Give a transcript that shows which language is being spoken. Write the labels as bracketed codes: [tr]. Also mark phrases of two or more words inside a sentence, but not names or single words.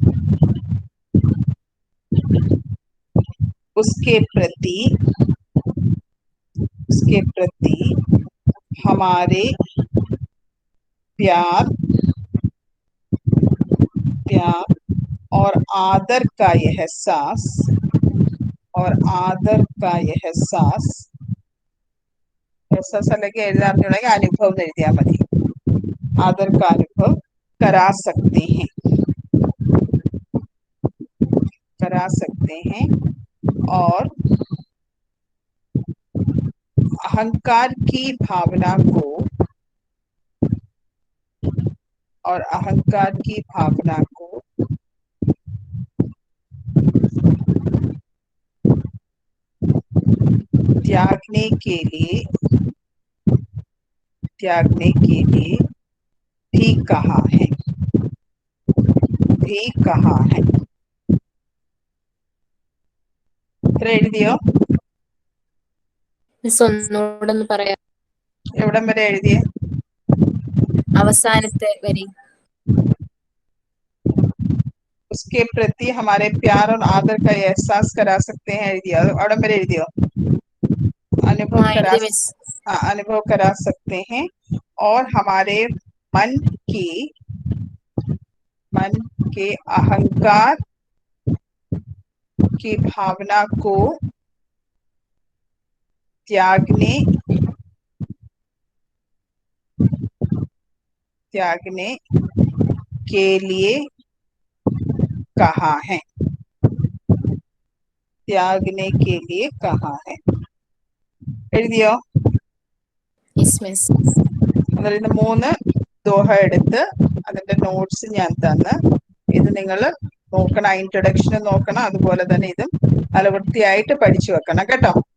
[hi] उसके प्रति हमारे प्यार और आदर का एहसास, एहसास अलगे [ml] എഴുതാറുണ്ടെങ്കിൽ അനുഭവം എഴുതിയാൽ മതി, [hi] आदर का अनुभव करा सकते हैं, करा सकते हैं। और अहंकार की भावना को, और अहंकार की भावना को त्यागने के लिए भी कहा है, भी कहा है। [ml] ഇത്ര എഴുതിയോ? മിസ് ഒന്നുകൂടെ പറയാം. എവിടം വരെ എഴുതിയേ? അവസാനത്തെ വരി. [hi] उसके प्रति हमारे प्यार और आदर का एहसास करा सकते हैं एഴുതിയോ? അവിടം വരെ എഴുതിയോ? अनुभव करा सकते हैं और हमारे मन के अहंकार की भावना को त्यागने के लिए कहा है, त्यागने के लिए कहा है। [ml] എഴുതിയോ? യെസ് മിസ്. അതിൽ 3 ദോഹ എടുത്ത് അതിന്റെ നോട്ട്സ് ഞാൻ തന്ന് ഇത് നിങ്ങൾ നോക്കണം, ഇൻട്രൊഡക്ഷൻ നോക്കണം, അതുപോലെ തന്നെ ഇതും നല്ല വൃത്തിയായിട്ട് പഠിച്ചു വെക്കണം കേട്ടോ.